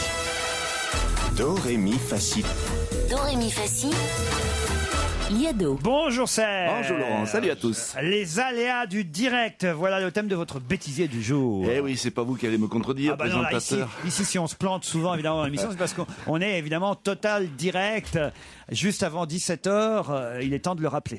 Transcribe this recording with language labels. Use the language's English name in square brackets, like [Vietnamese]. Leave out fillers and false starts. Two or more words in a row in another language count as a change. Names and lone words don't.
[French] Do, ré, mi, fa, si. Do, ré, mi, fa, si. Liado. Bonjour Serge. Bonjour Laurent, salut à tous. Les aléas du direct, voilà le thème de votre bêtisier du jour. Eh oui, c'est pas vous qui allez me contredire, Ah bah non, là, présentateur. ici, si on se plante souvent évidemment dans l'émission, c'est parce qu'on est évidemment total direct. Juste avant 17h, il est temps de le rappeler.